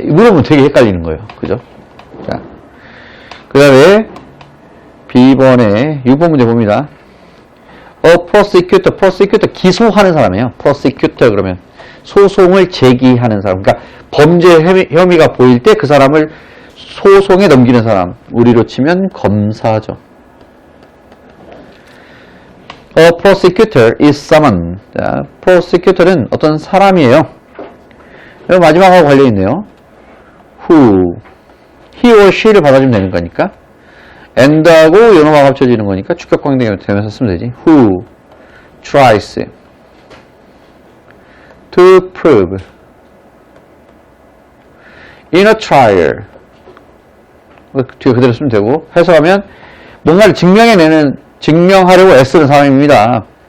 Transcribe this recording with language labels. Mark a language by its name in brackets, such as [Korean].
[Korean] 물어보면 되게 헷갈리는 거예요. 그죠? 자, 그 다음에 B번에 6번 문제 봅니다. prosecutor 기소하는 사람이에요. prosecutor 그러면 소송을 제기하는 사람. 그러니까 범죄 혐의가 보일 때 그 사람을 소송에 넘기는 사람. 우리로 치면 검사죠. [English] A prosecutor is someone. [Korean] 자, prosecutor는 어떤 사람이에요. 마지막하고 관련있네요. who, he or she를 받아주면 되는 거니까. and하고 연어가 합쳐지는 거니까 주격관계 되면서 쓰면 되지. [English] who tries to prove in a trial. [Korean] 뒤에 그대로 쓰면 되고, 해석하면 뭔가를 증명하려고 애쓰는 사람입니다.